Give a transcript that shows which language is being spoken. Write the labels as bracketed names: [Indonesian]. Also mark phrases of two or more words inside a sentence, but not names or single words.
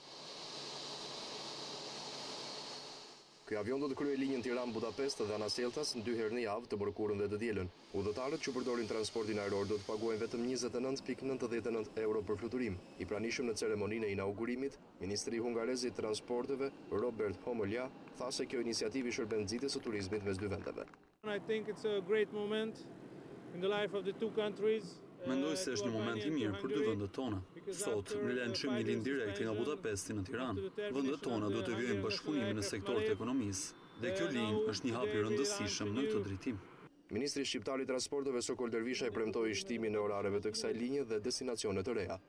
[Albanian] Ky avion do të kryejë linjën Tiranë-Budapest dhe Anaseltas në 2 herë në javë të mërkurën dhe të dielën. Udhëtarët që përdorin transportin ajror do të paguajnë vetëm 29.99 euro për fluturim. I pranishëm në ceremoninë e inaugurimit, ministri hungarez i transporteve Robert Homolja tha se kjo iniciativë shërben nxitjes së turizmit mes dy vendeve. [English] I think it's a great moment in the life of the two countries. [Albanian] Mendoj se është një moment i mirë për dy vendet tona. Sot, ne lançojmë një linjë direkte nga Budapesti në Tiranë. Vendet tona do të vijojnë bashkëpunimin në sektorin e ekonomisë dhe kjo linjë është një hap i rëndësishëm në këtë drejtim. Ministri shqiptar i transporteve Sokol Dervisha i premtoi shtimin e orareve të kësaj linje dhe destinacione të reja.